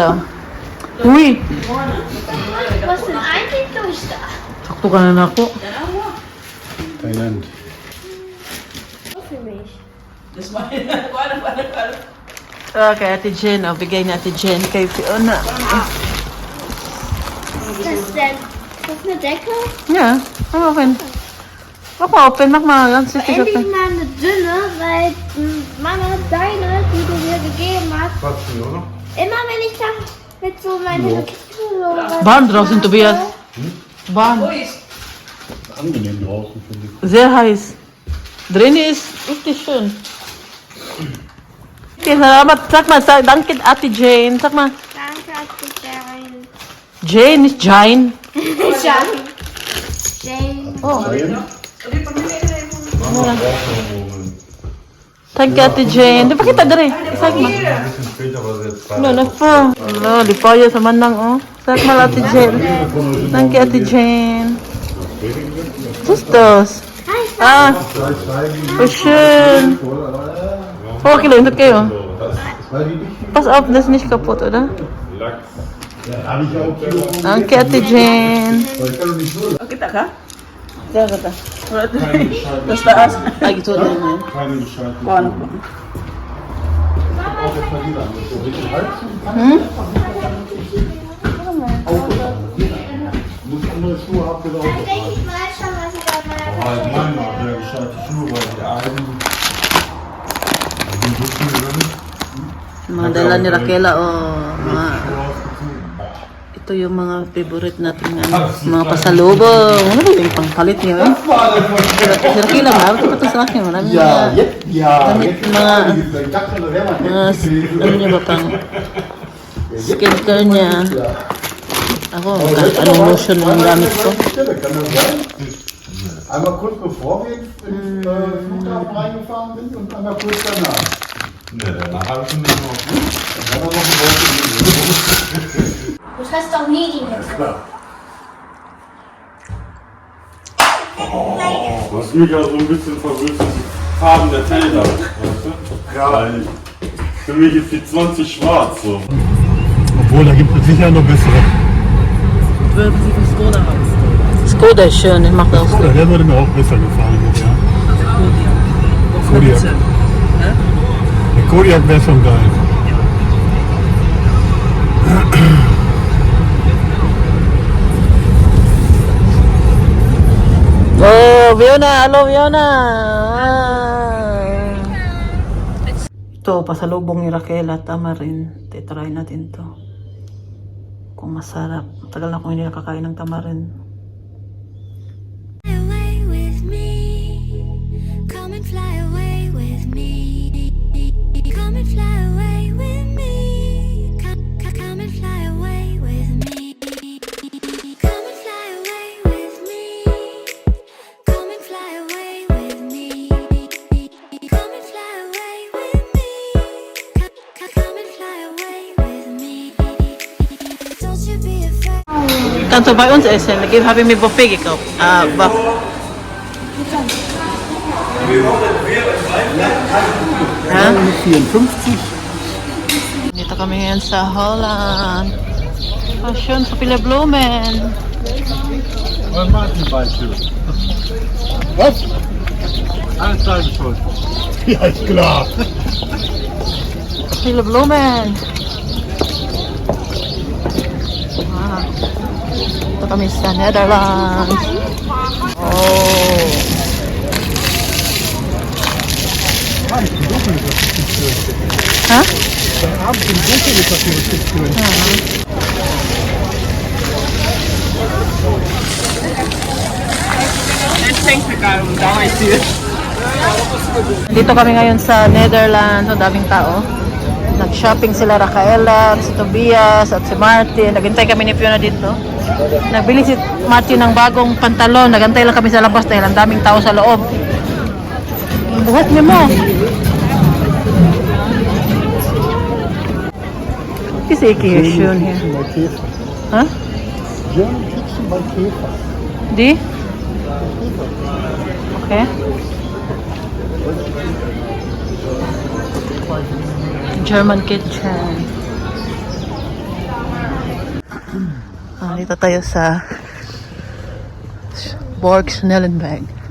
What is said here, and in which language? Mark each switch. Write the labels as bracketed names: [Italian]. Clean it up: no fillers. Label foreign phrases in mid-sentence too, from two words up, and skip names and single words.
[Filipino] Uy! [German] Was denn eigentlich los da? [Filipino] Sakto ka na ako. Thailand. [German] Für mich. [Filipino] Kay Ate Jen. Oh, bigay ni Ate Jen kay Fiona. [German] Was ist denn? Ist das eine Decke? Ja, open. Ako, open. Mach mal. Ganz sicher Endlich open. mal eine dünne, weil Mama hat deine, die du mir gegeben hast. Was für, oder? Immer wenn ich da mit so meine Warm draußen, Tobias. Warm. Angenehm draußen, finde ich. Sehr heiß. Drin ist richtig schön. Okay, salamat. Sag mal, danke Ate Jane. Sag mal. Danke, Jane. Jane, nicht Jane. Jane. Jane. Oh. Thailand? [English] Thank you, [Filipino] Ate Jane. Di ba kita dari? [German] Sag mal. Ein bisschen später, aber jetzt [Filipino] No, na po. Hello, di pa yun sa manang, oh. [German] Sag mal, Ate Jane. Thank you, Ate Jane. Was ist das? Ah, oh, schön. Oh, okay, hinter kayo. Pass auf, das ist nicht kaputt, oder? Danke, Ate Jane. [Filipino] Kita ka? Kita ka. Tapos taas. Ay, ito din yun. [German] Keine Bescheid. [Filipino] Paano po? [German] Auch jetzt mal wieder. So richtig heiß. Muss andere Schuhe abgelaufen Ich denke, ich weiß schon, was ich bei meiner sein. Nein, der gescheite Schuhe, weil die einen. Die sind so viel drin. [Filipino] Mga dala ni Raquela, oh. Mga, Ito yung mga favorite natin mga pasalubong. Ano ba yung pangpalit niyo eh? Sir Kilam, naroon pa ito sa akin. Maraming mga, damit, mga, ano niya ba pang skincare niya. Ako, anong lotion yung gamit ko? [German] Einmal kurz bevor wir ins Flughafen reingefahren sind und einmal kurz danach. Ne, danach habe ich schon nicht mehr. Dann haben wir noch ein Wort. Du hast doch nie die Hälfte. Was mich auch so ein bisschen verwirrt, ist die Farben der Felder. Weißt du? Ja. Weil für mich ist die 20 schwarz. So. Obwohl, da gibt es sicher noch bessere. Skoda ist schön, ich mag das. Oder der würde mir auch besser gefallen. Ja. Kodiak. Der Kodiak wäre schon geil. [English] Oh, Fiona! Hello, Fiona! [Filipino] Ito, pasalubong ni Raquel at tamarin. Titry natin to. Kung masarap. Tagal na akong hindi nakakain ng tamarin. [English] Away with me, come and fly away with me. Come and fly away with me. Come and fly away with me. Come and fly away with me. Come and fly away with me. Come and fly away with me. Come and fly away with me. Don't you be afraid. [German] Kannst du bei uns essen? Habe ich mir Buffet gekauft. Ha? 54. [Filipino] Dito kami ngayon sa Holland. [German] Oh, schön, so viele Blumen. Martinbeispiel. Was? Alles deine Schuld. Ja, ist klar. Viele Blumen. Wow. [Filipino] Dito kami sa Netherlands. Oh. Ha? [German] Abends im Dunkeln ist das hier richtig schön. [Filipino] Dito kami ngayon sa Netherlands. Ang daming tao. Nag-shopping sila Rafaela, si Tobias at si Martin. Naghintay kami ni Fiona dito. Nagbili si Martin ng bagong pantalon. Naghintay lang kami sa labas dahil ang daming tao sa loob. Buhat niyo mo. [German] Is hier schön hier. Bei Käfer. Ha? German Kitchen bei Käfer. Die? Okay. German kitchen. [Filipino] Dito tayo sa Borg Snellenberg.